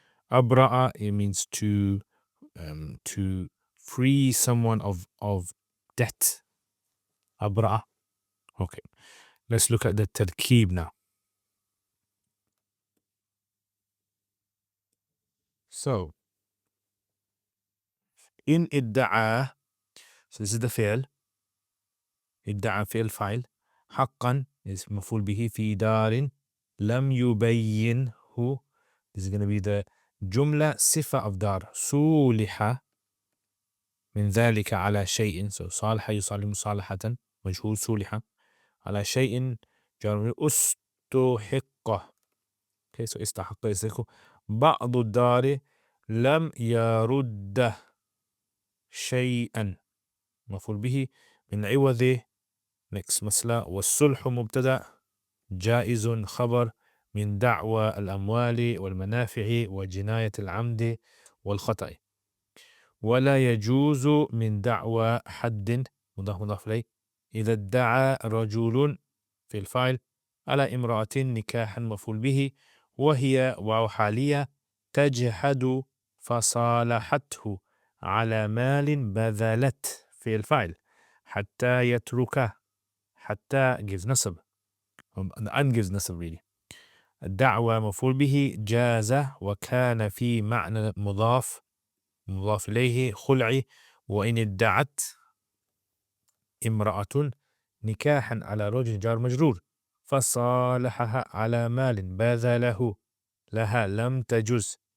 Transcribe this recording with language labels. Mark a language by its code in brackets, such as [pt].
[en] Abra'a, it means to free someone of debt. Abra'a. Okay. Let's look at the tarkeeb now. So in idda'a, so this is the fi'l. [ar] idda'a fi'l fa'il. حقا is مفعول به في دار. لم يبينه, [en] this is going to be the [ar] جملة صفة of دار. صولح من ذلك على شيء, so صالح يصالح مصالحة, مجهول. صولح على شيء جار استحق. Okay, so استحق يستحق. بعض الدار لم يرد شيئا, مفعول به من عوض. next مسألة. والصلح مبتدأ. جائز خبر. من دعوى الأموال والمنافع وجناية العمد والخطأ. ولا يجوز من دعوى حد مضاف إليه. إذا ادعى رجل في الفاعل على امرأة نكاحا مفعول به وهي واو حالية تجحد فصالحته على مال بذلت في الفاعل حتى يتركه. حتى [en] gives نسب, and gives نسب really. [ar] الدعوى مفعول به. جاز وكان في معنى مضاف إليه. خلعي. وإن ادعت امرأة نكاحا على رجل جار مجرور فصالحها على مال بذله لها لم تجز.